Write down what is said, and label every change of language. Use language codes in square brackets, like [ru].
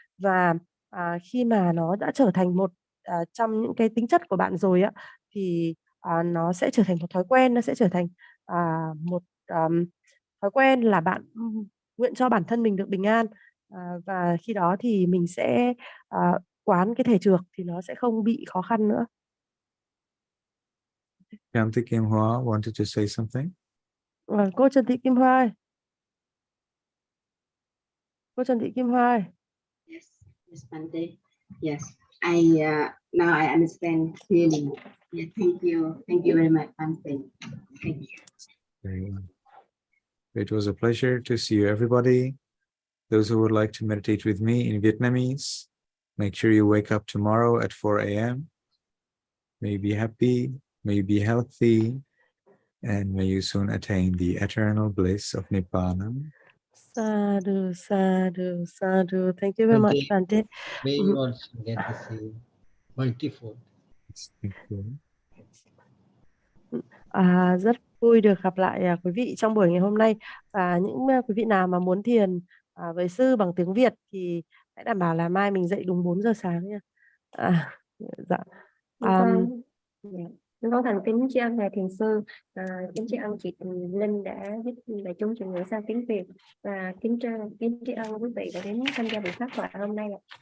[vi] Và khi mà nó đã trở thành một trong những cái tính chất của bạn rồi á, thì nó sẽ trở thành một thói quen, nó sẽ trở thành một thói quen là bạn nguyện cho bản thân mình được bình an. Và khi đó thì mình sẽ quán cái thể trược thì nó sẽ không bị khó khăn nữa. [en] Shanti Kim Hoa wanted to say something. [vi] Cô Trần Thị Kim Hoa ơi. Cô Trần Thị Kim Hoa ơi. [en] Yes, Ms. Bante. Yes, now I understand clearly. Yeah, thank you very much, Bante. Thank you. Very well. It was a pleasure to see you, everybody. Those who would like to meditate with me in Vietnamese, make sure you wake up tomorrow at 4 a.m. May you be happy, may you be healthy, and may you soon attain the eternal bliss of Nibbana. Sadhu, sadhu, sadhu. Thank you very much, Bante. May you also get the same multifold. Thank you. [vi] Rất vui được gặp lại quý vị trong buổi ngày hôm nay. Và những quý vị nào mà muốn thiền với sư bằng tiếng Việt thì hãy đảm bảo là mai mình dậy đúng 4 giờ sáng nha. Dạ. Chúng con thành kính tri ân ngài thiền sư, kính tri ân chị Linh đã giúp đại chúng chuyển ngữ sang tiếng Việt, và kính tri ân quý vị đã đến tham gia buổi pháp thoại hôm nay ạ.